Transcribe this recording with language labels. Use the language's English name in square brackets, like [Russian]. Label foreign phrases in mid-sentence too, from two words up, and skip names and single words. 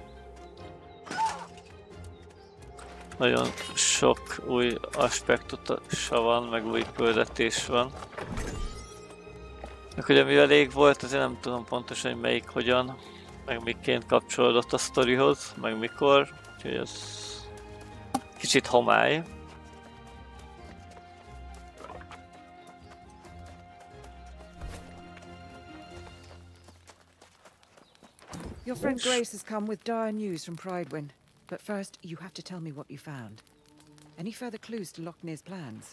[Hungarian] Nagyon sok új aspektusa van, meg új küldetés van. Meg ugye mivel elég volt, azért nem tudom pontosan, hogy melyik hogyan, meg miként kapcsolódott a sztorihoz, meg mikor. Úgyhogy ez kicsit homály. [English] Your friend Grace has come with dire news from Pridewind. But first, you have to tell me what you found. Any further clues to Lochner's plans?